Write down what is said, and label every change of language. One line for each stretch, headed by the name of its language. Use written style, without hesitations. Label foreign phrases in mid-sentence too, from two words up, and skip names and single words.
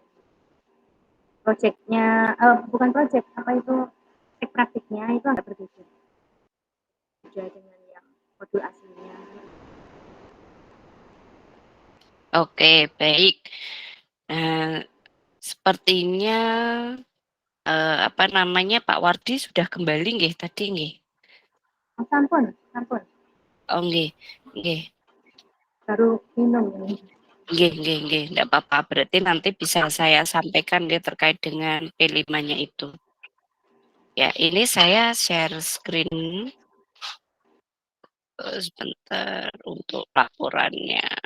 Indonesian: Projectnya, bukan project, apa itu praktiknya itu agak berbeda. Beda dengan yang modul aslinya. Oke, baik. Sepertinya apa namanya Pak Wardi sudah kembali nggih tadi nggih? Oh, sampun.
Javanese: Oh nggih, nggih.
Indonesian: Baru minum ini. Nggih, enggak apa-apa. Berarti nanti bisa saya sampaikan nggih terkait dengan P5-nya itu. Ya, ini saya share screen sebentar untuk laporannya.